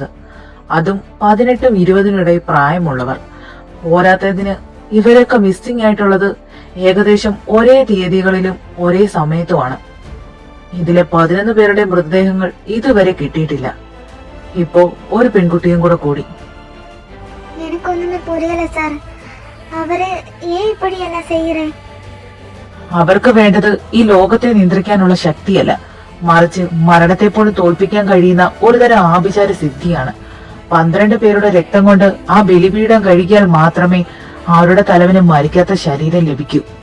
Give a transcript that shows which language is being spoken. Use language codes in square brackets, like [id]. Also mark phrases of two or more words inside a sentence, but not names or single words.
[ml] അതും 18നും 20നും ഇടയിൽ പ്രായമുള്ളവർ. പോരാത്തതിന് ഇവരൊക്കെ മിസ്സിംഗ് ആയിട്ടുള്ളത് ഏകദേശം ഒരേ തീയതികളിലും ഒരേ സമയത്തുമാണ്. ഇതിലെ 11 പേരുടെ മൃതദേഹങ്ങൾ ഇതുവരെ കിട്ടിയിട്ടില്ല. ഇപ്പോ ഒരു പെൺകുട്ടിയും കൂടി. [ta] எனக்கு ஒண்ணுமே புரியல சார். அவரு ஏன் இப்படி என்ன செய்யறேன்? [ml] അവർക്ക് വേണ്ടത് ഈ ലോകത്തെ നിയന്ത്രിക്കാനുള്ള ശക്തിയല്ല, മറിച്ച് മരണത്തെ പോലും തോൽപ്പിക്കാൻ കഴിയുന്ന ഒരുതരം ആഭിചാര സിദ്ധിയാണ്. 12 പേരുടെ രക്തം കൊണ്ട് ആ ബലിപീഠം കഴുകിയാൽ മാത്രമേ അവരുടെ തലവന് മരിക്കാത്ത ശരീരം ലഭിക്കൂ.